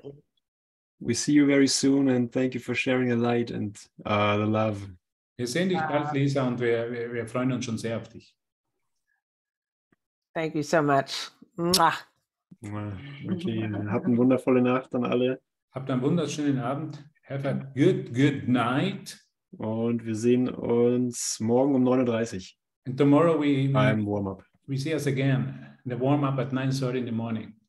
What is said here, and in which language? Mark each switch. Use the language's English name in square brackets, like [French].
[English] Well, we see you very soon and thank you for sharing the light and the love. [German] Wir sehen dich bald, Lisa, und wir freuen uns schon sehr auf dich. [English] Thank you so much. Mwah. [German] Okay, habt eine wundervolle Nacht an alle. Habt einen wunderschönen Abend. [English] Have a good night. [German] Und wir sehen uns morgen um 9:30 Uhr. [English] And tomorrow [German] beim Warm-up. [English] We see us again in the warm-up at 9:30 in the morning.